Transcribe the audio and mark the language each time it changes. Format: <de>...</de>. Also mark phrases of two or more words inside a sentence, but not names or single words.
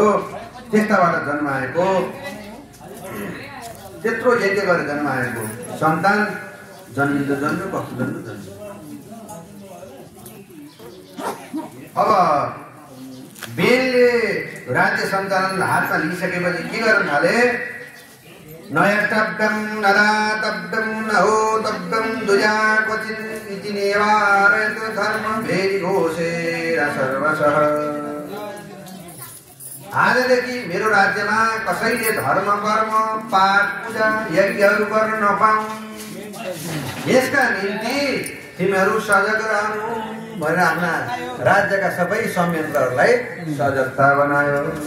<ne>त्यस्ताबाट जन्माएको, त्यत्रो यज्ञ गरेर जन्माएको सन्तान जन्मिँदो जन्म कस्तो जन्म। अब बेनले राज्य सञ्चालन हातमा लिइसकेपछि के गर्न थाले?</ne> <sa>नयष्टव्यं नदातव्यं नहोतव्यं दुजा क्वचित् इति निवारयत् धर्म भेदी घोषेर सर्वशः।</sa> <ne>आजदेखि मेरो राज्यमा कसैले धर्म कर्म पाठ पूजा यज्ञहरू गर्न नपाऊन्, यसका निम्ति तिमीहरू सजग रहनु भनेर आफ्ना राज्यका सबै संयन्त्रहरूलाई सजगता बनायो।</ne>